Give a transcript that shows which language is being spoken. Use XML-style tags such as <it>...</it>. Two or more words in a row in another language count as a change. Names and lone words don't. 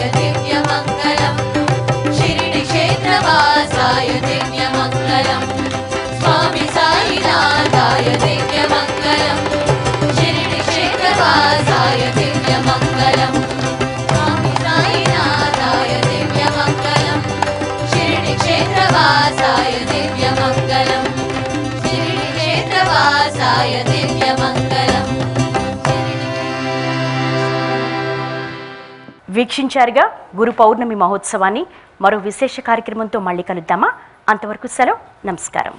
<sa>दिव्यमङ्गलम् शिरडी क्षेत्रवासाय दिव्यमङ्गलम् स्वामी साईनाथाय दिव्यमङ्गलम् शिरडी क्षेत्रवासाय दिव्यमङ्गलम् स्वामी साईनाथाय दिव्यमङ्गलम् शिरडी क्षेत्रवासाय दिव्यमङ्गलम् शिरडी क्षेत्रवासाय दिव्यमङ्गलम्।</sa> <te>వీక్షించారుగా గురు పౌర్ణమి మహోత్సవాన్ని. మరో విశేష కార్యక్రమంతో మళ్ళీ కలుద్దామా? అంతవరకు సెలవు. నమస్కారం.</te>